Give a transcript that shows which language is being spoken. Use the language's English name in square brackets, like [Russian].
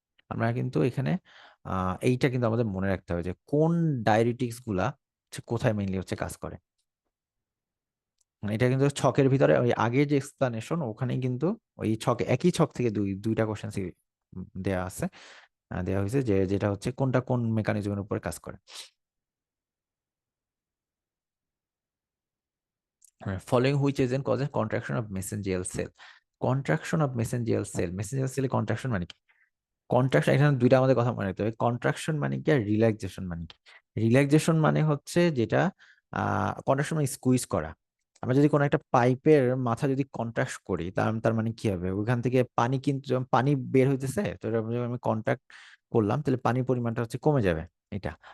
[Bangla] আমরা কিন্তু এখানে এইটা কিন্তু আমাদের মনে রাখতে হবে যে কোন ডায়াবেটিক্স গুলা কোথায় মেইনলি হচ্ছে কাজ করে। মানে এটা কিন্তু ছকের ভিতরে ওই আগে যে এক্সপ্লানেশন ওখানেই কিন্তু ওই ছকে একই ছক থেকে দুইটা কোশ্চেন দেয়া আছে, দেওয়া হয়েছে যে যেটা হচ্ছে কোনটা কোন মেকানিজমের উপর কাজ করে। [English] Following which agent causes contraction of mesangial cell? Contraction of mesangial cell, mesangial cell [Bangla] contraction মানে কি? কন্ট্রাকশন, এখানে দুইটা আমাদের কথা মনে রাখতে হবে। কন্ট্রাকশন মানে কি আর রিল্যাক্সেশন মানে কি? রিল্যাক্সেশন মানে হচ্ছে যেটা কন্ট্রাকশন মানে স্কুইজ করা। আমরা যদি কোনো একটা পাইপের মাথা যদি কন্ট্রাক্ট করি, তার তার মানে কি হবে, ওইখান থেকে পানি কিন্তু যখন পানি বের হইতেছে, তো এটা যখন আমি কন্ট্রাক্ট করলাম তাহলে পানির পরিমাণটা হচ্ছে কমে যাবে এটা।